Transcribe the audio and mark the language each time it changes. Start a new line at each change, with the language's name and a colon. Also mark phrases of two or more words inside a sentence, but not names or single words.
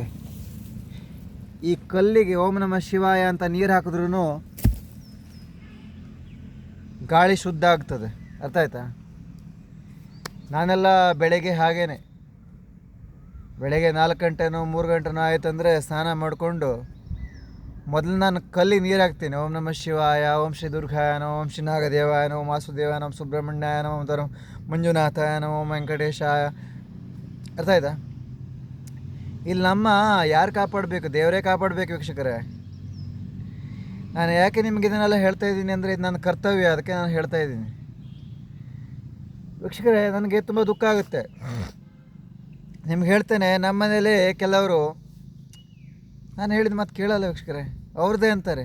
Kannada: ಈ ಕಲ್ಲಿಗೆ
Sanskrit: ಓಂ ನಮಃ ಶಿವಾಯ
Kannada: ಅಂತ ನೀರು ಹಾಕಿದ್ರೂ ಗಾಳಿ ಶುದ್ಧ ಆಗ್ತದೆ. ಅರ್ಥ ಆಯ್ತಾ? ನಾನೆಲ್ಲ ಬೆಳಗ್ಗೆ ಹಾಗೇನೆ, ಬೆಳಗ್ಗೆ 4 ಗಂಟೆನೋ 3 ಗಂಟೆನೋ ಆಯ್ತಂದರೆ ಸ್ನಾನ ಮಾಡಿಕೊಂಡು ಮೊದಲು ನಾನು ಕಲ್ಲಿಗೆ ನೀರು ಹಾಕ್ತೀನಿ.
Sanskrit: ಓಂ ನಮಃ ಶಿವಾಯ, ಓಂ ಶ್ರೀ ದುರ್ಗಾಯ ನಮಃ, ಓಂ ಶ್ರೀ ನಾಗದೇವಾಯ ನಮಃ, ಓಂ ವಾಸುದೇವಾಯ ನಮಃ, ಸುಬ್ರಹ್ಮಣ್ಯಾಯ ನಮಃ, ಓಂ ಮಂಜುನಾಥಾಯ ನಮಃ, ಓಂ ವೆಂಕಟೇಶಾಯ.
Kannada: ಅರ್ಥ ಆಯ್ತಾ? ಇಲ್ಲಿ ನಮ್ಮ ಯಾರು ಕಾಪಾಡಬೇಕು? ದೇವರೇ ಕಾಪಾಡಬೇಕು ವೀಕ್ಷಕರೇ. ನಾನು ಯಾಕೆ ನಿಮ್ಗೆ ಇದನ್ನೆಲ್ಲ ಹೇಳ್ತಾ ಇದ್ದೀನಿ ಅಂದರೆ ಇದು ನನ್ನ ಕರ್ತವ್ಯ, ಅದಕ್ಕೆ ನಾನು ಹೇಳ್ತಾ ಇದ್ದೀನಿ ವೀಕ್ಷಕರೇ. ನನಗೆ ತುಂಬ ದುಃಖ ಆಗುತ್ತೆ. ನಿಮ್ಗೆ ಹೇಳ್ತೇನೆ, ನಮ್ಮ ಮನೇಲಿ ಕೆಲವರು ನಾನು ಹೇಳಿದ ಮಾತು ಕೇಳಲ್ಲ ವೀಕ್ಷಕರೇ, ಅವ್ರದ್ದೇ ಅಂತಾರೆ.